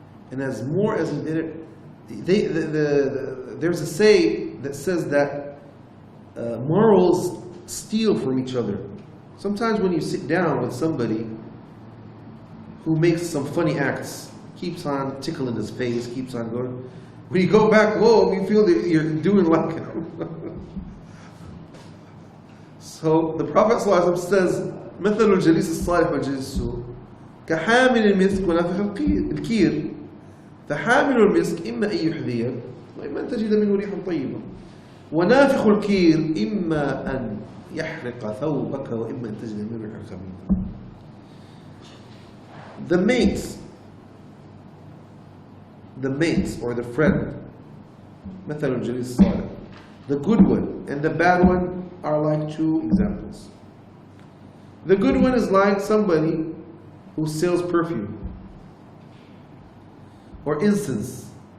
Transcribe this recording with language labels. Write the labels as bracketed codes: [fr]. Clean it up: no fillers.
[en] And as more as we did it, there's a say that says that morals steal from each other. Sometimes when you sit down with somebody who makes some funny acts, keeps on tickling his face, keeps on going, when you go back home, you feel that you're doing like him. So the Prophet ﷺ says, [ar] مثل الجليس الصالح والجليس السوء كحامل المسك ونافخ الكير فحامل المسك إما أن يحذيك وإما أن تجد منه ريحا طيبا ونافخ الكير إما أن يحرق ثوبك وإما أن تجد منه ريحا خبيثا. [en] The mates or the friend, [ar] مثل الجليس الصالح, [en] the good one and the bad one are like two examples. The good one is like somebody who sells perfume or incense.